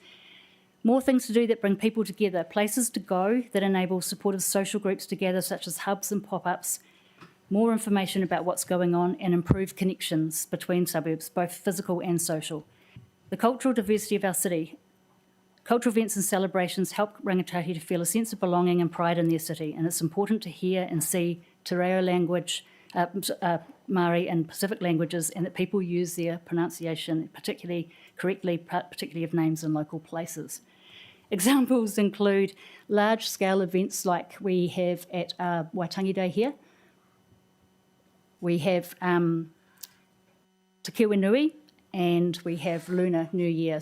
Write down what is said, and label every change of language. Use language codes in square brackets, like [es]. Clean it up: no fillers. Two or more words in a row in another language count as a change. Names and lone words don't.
[en] More things to do that bring people together, places to go that enable supportive social groups to gather, such as hubs and pop-ups, more information about what's going on and improved connections between suburbs, both physical and social. The cultural diversity of our city. Cultural events and celebrations help Rangatahi to feel a sense of belonging and pride in their city, and it's important to hear and see [mi] te reo [en] language, Māori and Pacific languages, and that people use their pronunciation particularly of names in local places. Examples include large-scale events like we have at Waitangi Day here. We have Te Kiwi Nui, and we have Lunar New Year.